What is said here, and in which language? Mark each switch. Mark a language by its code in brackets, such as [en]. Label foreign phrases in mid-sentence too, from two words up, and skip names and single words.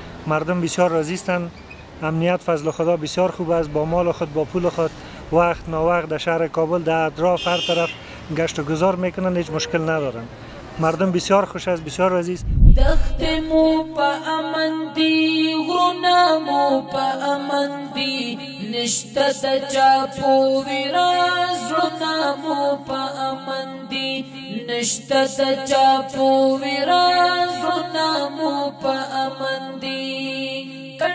[fa] مردم بسیار راضی هستند. امنیت فضل خدا بسیار خوب است، با مال خود، با پول خود، وقت ناوقت در شهر کابل، در اطراف، هر طرف گشت و گذار می‌کنن، هیچ مشکل ندارن. مردم بسیار خوش است، بسیار عزیز. [ps] دښتې مو په امن دي، غرونه مو په امن دي، نشته د چا په ویره، زړونه مو په امن دي، نشته د چا په ویره، زړونه مو په امن دي.